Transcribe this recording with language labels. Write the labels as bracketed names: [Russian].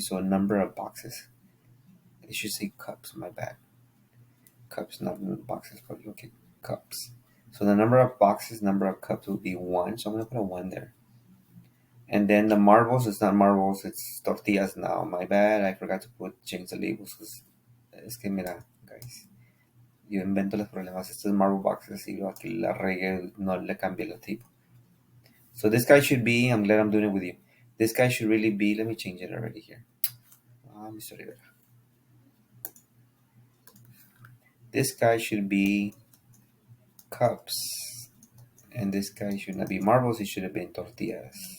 [English] So a number of boxes. It should say cups, my bad. Cups, not boxes, but okay, cups. So the number of boxes, number of cups will be 1. So I'm going to put a 1 there. And then the marbles, it's not marbles, it's tortillas now. My bad, I forgot to change the labels. [Spanish] Es que mira, guys, yo invento los problemas. Estos [English] marble boxes [Spanish] y lo aquí la regué, no le cambié la tipo. [English] So this guy should be, I'm glad I'm doing it with you. This guy should really be, let me change it already here. Mr. Rivera. This guy should be cups. And this guy should not be marbles, it should have been tortillas.